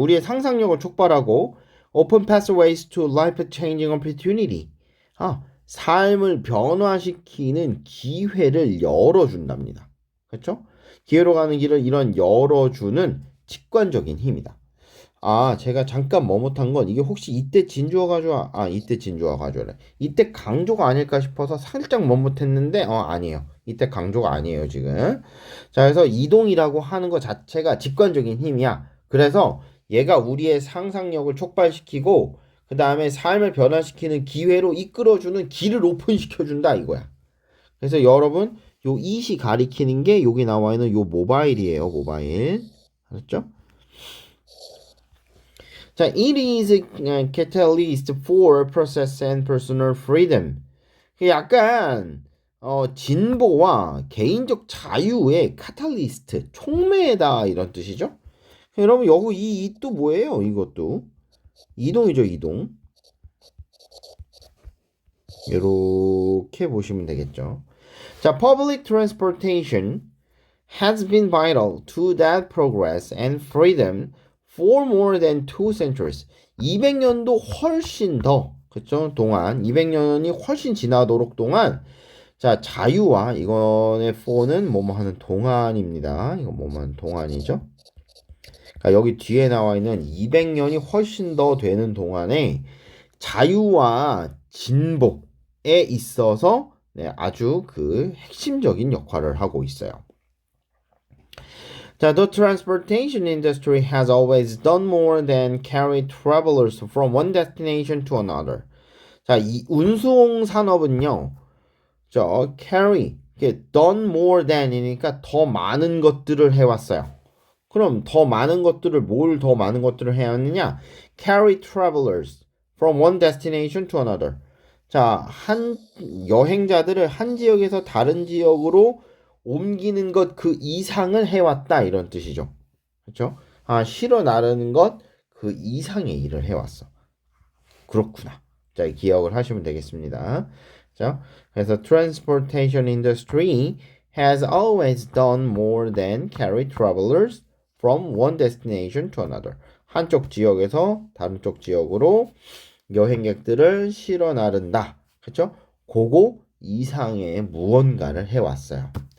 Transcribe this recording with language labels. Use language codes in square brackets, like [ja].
[ko] 우리의 상상력을 촉발하고 [en] open pathways to life-changing opportunity. [ko] 삶을 변화시키는 기회를 열어준답니다. 그렇죠? 기회로 가는 길을 이런 열어주는 직관적인 힘이다. 제가 잠깐 머뭇한 건 이게 혹시 이때 진주어 가져와 이때 진주어 가져오래. 이때 강조가 아닐까 싶어서 살짝 머뭇했는데 아니에요. 이때 강조가 아니에요, 지금. 자, 그래서 이동이라고 하는 것 자체가 직관적인 힘이야. 그래서 얘가 우리의 상상력을 촉발시키고 그 다음에 삶을 변화시키는 기회로 이끌어주는 길을 오픈시켜준다 이거야. 그래서 여러분 요 it이 가리키는 게 여기 나와 있는 요 모바일이에요. 모바일. 알았죠? [en] 자, it is a catalyst for process and personal freedom. [ko] 약간 진보와 개인적 자유의 카탈리스트, 촉매다 이런 뜻이죠. 여러분 여기 이 또 뭐예요? 이것도 이동이죠, 이동. 이렇게 보시면 되겠죠. [en] 자, public transportation has been vital to that progress and freedom for more than 2 centuries. [ko] 200년도 훨씬 더, 그쵸? 동안, 200년이 훨씬 지나도록 동안, 자, 자유와, 이거의 for는 뭐뭐 하는 동안입니다. 이거 뭐뭐 하는 동안이죠? 그러니까 여기 뒤에 나와 있는 200년이 훨씬 더 되는 동안에 자유와 진보에 있어서 아주 그 핵심적인 역할을 하고 있어요. [en] 자, the transportation industry has always done more than carry travelers from one destination to another. [ko] 자, 이 운송 산업은요, carry, 이게 [en] done more than [ko] 이니까 더 많은 것들을 해왔어요. 그럼 더 많은 것들을 뭘 더 많은 것들을 해야 하느냐? [en] Carry travelers from one destination to another. [ko] 자, 한 여행자들을 한 지역에서 다른 지역으로 옮기는 것 그 이상을 해왔다 이런 뜻이죠. 그렇죠? 실어 나르는 것 그 이상의 일을 해왔어. 그렇구나. 자, 기억을 하시면 되겠습니다. [en] 자, 그래서 transportation industry has always done more than carry travelers from one destination to another. [ko] 한쪽 지역에서 다른 쪽 지역으로 여행객들을 실어 나른다. 그렇죠? 그거 이상의 무언가를 해왔어요.